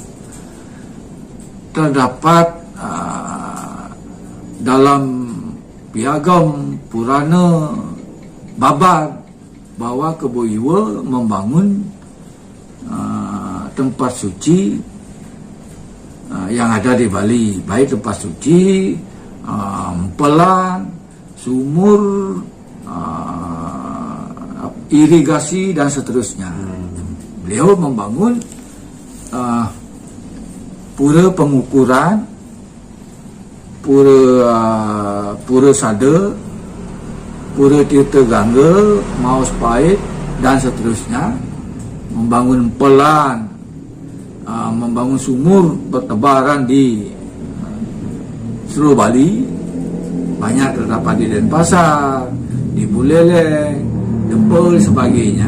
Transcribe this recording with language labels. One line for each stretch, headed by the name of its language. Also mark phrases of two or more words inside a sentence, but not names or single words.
Indonesian: Terdapat dalam Piagam Purana Babar bahwa Keboiwa membangun tempat suci yang ada di Bali, baik tempat suci, empelan, sumur, irigasi dan seterusnya. Beliau membangun pura pengukuran, pura sada, pura tirta gangga, maus pahit dan seterusnya. Membangun empelan, membangun sumur bertebaran di seluruh Bali. Banyak terdapat di Denpasar, di Buleleng, Dempul sebagainya.